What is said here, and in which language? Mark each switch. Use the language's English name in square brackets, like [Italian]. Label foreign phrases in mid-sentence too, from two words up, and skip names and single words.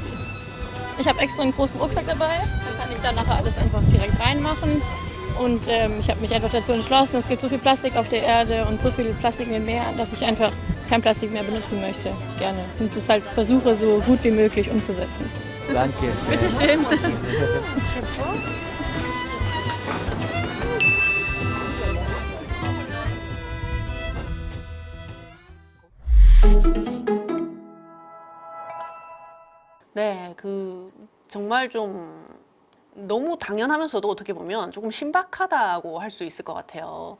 [German] Ich habe extra einen großen Rucksack dabei, dann kann ich da nachher alles einfach direkt reinmachen. Und ich habe mich einfach dazu entschlossen, es gibt so viel Plastik auf der Erde und so viel Plastik im Meer, dass ich einfach kein Plastik mehr benutzen möchte, gerne. Und das halt versuche, so gut wie möglich umzusetzen. Danke. Bitte schön. [Korean] 네, 정말 좀 너무 당연하면서도 어떻게 보면 조금 신박하다고 할 수 있을 것 같아요.